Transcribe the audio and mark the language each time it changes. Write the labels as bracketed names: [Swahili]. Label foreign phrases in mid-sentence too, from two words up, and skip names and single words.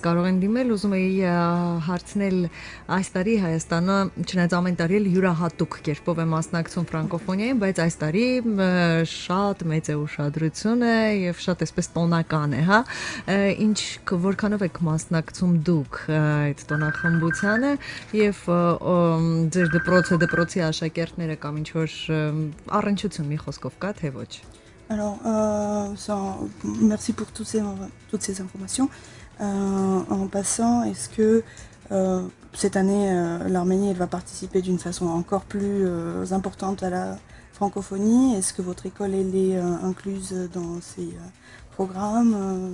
[Armenian] կարող են դիմել, ուզում էի հարցնել այս տարի Հայաստանը չնայած ամեն տարի էլ յուրահատուկ կերպով է մասնակցում ֆրանկոֆոնիային, բայց այս տարի շատ մեծ է ուշադրությունը եւ շատ էսպես տոնական է, հա։ Որքանով եք մասնակցում դուք այդ տոնախմբությանը եւ ձեր դպրոցի աշակերտները կամ ինչ որ առնչություն մի խոսքով կա թե ոչ։ [French] Alors, merci pour toutes ces informations. En passant, est-ce que cette année, l'Arménie elle va participer d'une façon encore plus importante à la francophonie? Est-ce que votre école elle est incluse dans ces programmes?